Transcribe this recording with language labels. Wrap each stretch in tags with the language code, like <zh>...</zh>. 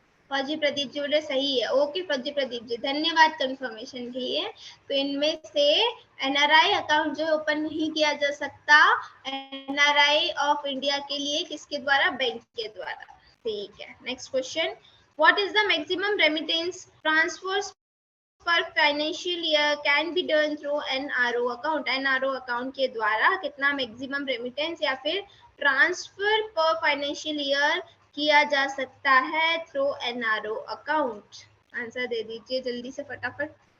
<hi>फौजी प्रदीप जी बोले सही है, ओके फौजी प्रदीप जी धन्यवाद कंफर्मेशन के लिए। तो इनमें से NRI अकाउंट जो ओपन नहीं किया जा सकता NRI ऑफ इंडिया के लिए, किसके द्वारा, बैंक के द्वारा, ठीक है। Next question,</hi> <en>What is the maximum remittance transfers per financial year can be done through NRO account?</en> <hi>NRO account के द्वारा कितना maximum remittance या फिर transfer per financial year किया जा सकता है through NRO account? आंसर दे दीजिए जल्दी से फटाफट।</hi>